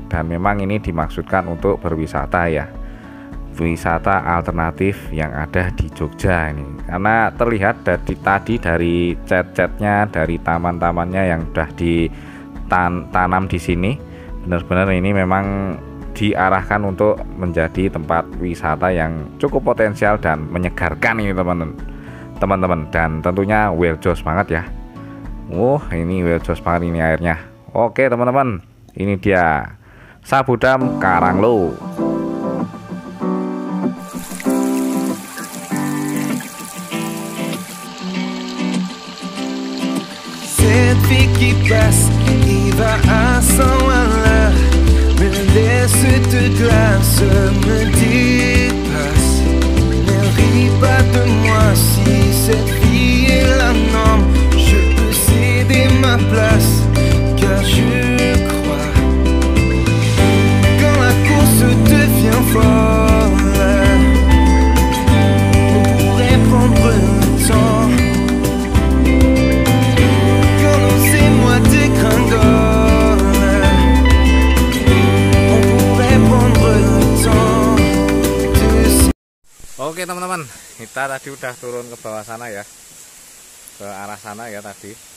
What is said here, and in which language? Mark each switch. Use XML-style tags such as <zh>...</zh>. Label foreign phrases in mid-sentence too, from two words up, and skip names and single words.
<id>Dan memang ini dimaksudkan untuk berwisata ya, wisata alternatif yang ada di Jogja ini, karena terlihat dari cat-catnya, dari taman-tamannya yang sudah ditanam di sini, benar-benar ini memang diarahkan untuk menjadi tempat wisata yang cukup potensial dan menyegarkan ini teman-teman. Dan tentunya well jos banget ya. Ini well jos banget ini airnya. Oke teman-teman, ini dia Sabudam Karanglo.</id> <fr>Cette vie qui passe, qui va à 100 à l'heure, me laisse de glace, me dépasse. Ne ris pas de moi si cette vie est la norme. Je peux céder ma place, car je crois. Quand la course devient folle, on pourrait prendre le temps.</fr> <id>Oke teman-teman, kita tadi udah turun ke bawah sana ya, ke arah sana ya tadi.</id>